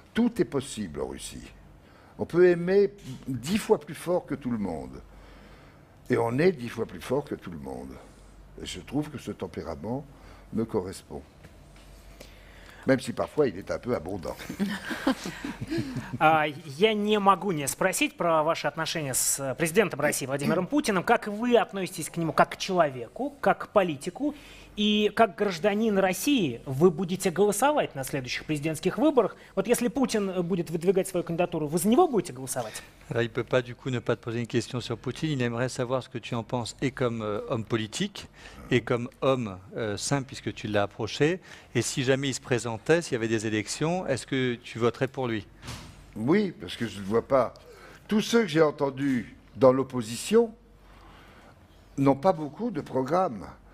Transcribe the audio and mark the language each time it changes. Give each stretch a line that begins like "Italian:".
French: Tout est possible en Russie. On peut aimer 10 fois plus fort que tout le monde. Et on est 10 fois plus fort que tout le monde. Et je trouve que ce tempérament me correspond. Même si parfois il est un peu abondant.
Russian: Я не могу не спросить про ваши отношения с президентом России Владимиром Путиным. Как вы относитесь к нему как к человеку, как к политику? И как гражданин России вы будете голосовать на следующих президентских выборах? Вот если Путин будет выдвигать свою кандидатуру, вы за него будете голосовать?
French: Alors, il ne peut pas du coup ne pas te poser une question sur Poutine. Il aimerait savoir ce que tu en penses et comme homme politique et comme homme sain puisque tu l'as approché. Et si jamais il se présentait, s'il y avait des élections, est-ce que tu voterais pour lui? Oui, parce que je ne vois pas. Tous ceux que j'ai entendus dans l'opposition n'ont pas beaucoup de programme.